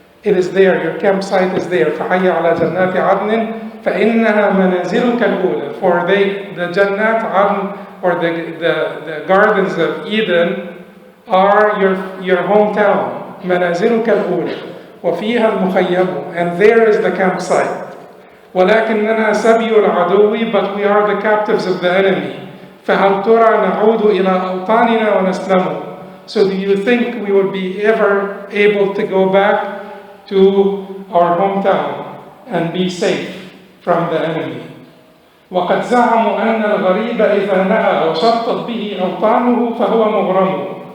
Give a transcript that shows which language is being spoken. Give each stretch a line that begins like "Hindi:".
English: It is there, your campsite is there.
Arabic: فَحَيَّ عَلَى جَنَّاتِ عَدْنٍ فَإِنَّهَا مَنَازِلُكَ الْأُولَى,
English: for the Jannat Adn, or the gardens of Eden, are your hometown,
Arabic: منازلك الأولى وفيها المخيم,
English: and there is the campsite.
Arabic: ولكننا سبي العدو,
English: but we are the captives of the enemy.
Arabic: فهل ترى نعود إلى أوطاننا ونسلم.
English: So do you think we would be ever able to go back to our hometown and be safe from the enemy?
Arabic: وقد زعموا أن الغريب إذا نأى وشطت به أوطانه فهو مغرم.